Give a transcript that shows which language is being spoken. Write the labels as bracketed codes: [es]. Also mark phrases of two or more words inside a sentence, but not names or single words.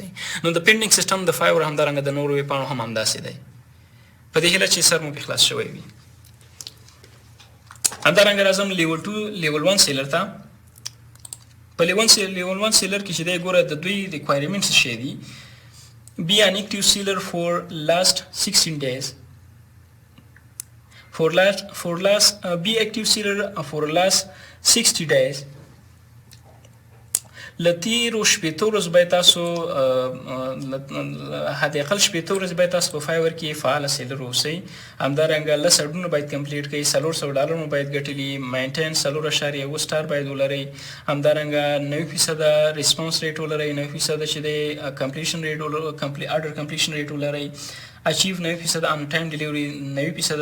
[ps] نو د [en] pending system [ps] د فایور همدارنګه د نورو ویبپاڼو هم همداسې دی. په دې هیله چې سر مو پرې خلاص شوی وي. همدارنګه راځم [en] level 2 level 1 seller [ps] ته. په [en] level 1 seller [ps] کې چې دی ګوره د دوی ریکوایرمنټس څه دي. [en] be an active seller for last 16 days. Be active seller for last 60 days. [ps] لتیرو شپېته ورځې باید تاسو حداقل شپېته ورځې باید تاسو په فایور کې فعاله سیلر اوسئ. همدارنګه 10 اډونه باید کمپلیټ کړئ، $400 مو باید ګټلي، [en] maintain 4.1 star [ps] باید ولرئ، همدارنګه 90% [en] response rate [ps] ولرئ، 90% چې د [en] completion rate order completion rate [ps] ولرئ، [en] achieve 90% on time delivery 90%.